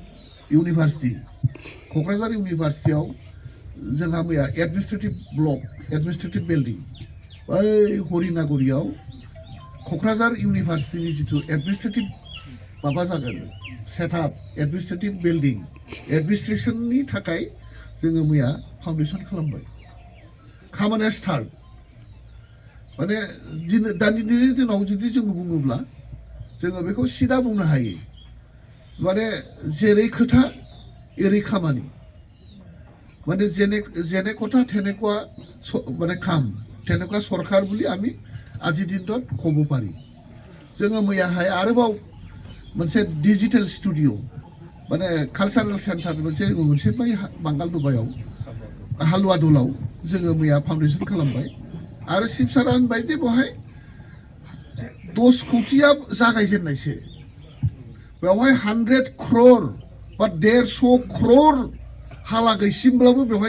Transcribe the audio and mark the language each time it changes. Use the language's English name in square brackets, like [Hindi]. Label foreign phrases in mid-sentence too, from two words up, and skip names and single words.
[Bodo] इउनिभारसिटियाव जोंहा मैया [English] administrative building [Bodo] बै हरिनागुरियाव क'क्राझार इउनिभारसिटिनि जितु एडमिनिस्ट्रेटिभ माबा जागोन [English] setup administrative building [Bodo] एडमिनिस्ट्रेसननि थाखाय जोङो मैया फाउन्डेसन खालामबाय खामानिया स्टार्ट माने दानि दिनाव जुदि जोङो बुङोब्ला जोङो बेखौ सिदा बुंनो हायो माने जेरै खोथा एरै खामानि [Assamese] মানে যেনে কথা তেনেকুৱা মানে কাম তেনেকুৱা চৰকাৰ বুলি আমি আজি দিনটোত ক'ব পাৰি [Bodo] जोङो मैयाहाय आरोबाव मोनसे [English] digital studio [Bodo] माने [English] cultural centre [Bodo] मोनसे बै बांगाल दुबायाव हालुवा दलाव जोङो मैया फाउन्डेसन खालामबाय आरो चिफ सारा होनबाय दि बेवहाय 10 कोटिया जागायजेननायसो बेवहाय 100 crore बा 150 crore हालागैसिमब्लाबो बेवहाय